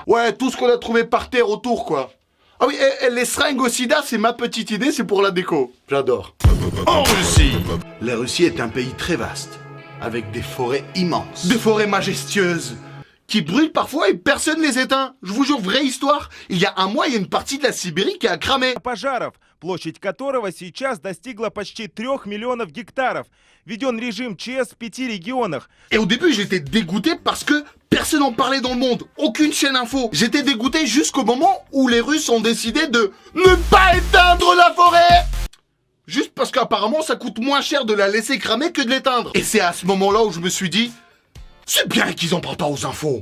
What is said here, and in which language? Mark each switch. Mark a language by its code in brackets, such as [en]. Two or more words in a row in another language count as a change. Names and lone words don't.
[fr] Ouais, tout ce qu'on a trouvé par terre autour, quoi. Ah oui, et les seringues au sida, c'est ma petite idée, c'est pour la déco. J'adore. En Russie. La Russie est un pays très vaste, avec des forêts immenses. Des forêts majestueuses, qui brûlent parfois et personne les éteint. Je vous jure, vraie histoire. Il y a un mois, il y a une partie de la Sibérie qui a cramé. [ru] Пожаров, площадь которого сейчас достигла почти 3 миллионов гектаров. Введен режим ЧС в 5 регионах. [fr] Et au début, j'étais dégoûté parce que personne n'en parlait dans le monde. Aucune chaîne info. J'étais dégoûté jusqu'au moment où les Russes ont décidé de ne pas éteindre la forêt. Juste parce qu'apparemment, ça coûte moins cher de la laisser cramer que de l'éteindre. Et c'est à ce moment-là où je me suis dit, c'est bien qu'ils en parlent pas aux infos.